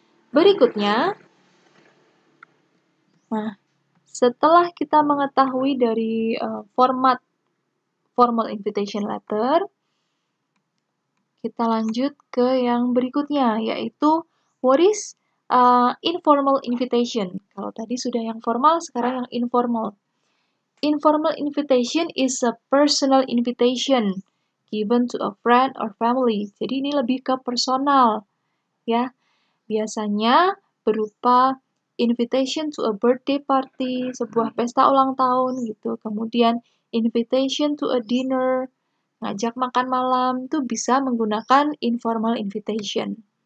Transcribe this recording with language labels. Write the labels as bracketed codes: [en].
[id] Berikutnya, nah, setelah kita mengetahui dari format formal invitation letter, kita lanjut ke yang berikutnya, yaitu [en] what is informal invitation. [id] Kalau tadi sudah yang formal, sekarang yang informal. [en] Informal invitation is a personal invitation given to a friend or family. [id] Jadi ini lebih ke personal, ya. Biasanya berupa [en] invitation to a birthday party, [id] sebuah pesta ulang tahun gitu. Kemudian [en] invitation to a dinner, [id] ngajak makan malam, itu bisa menggunakan informal invitation.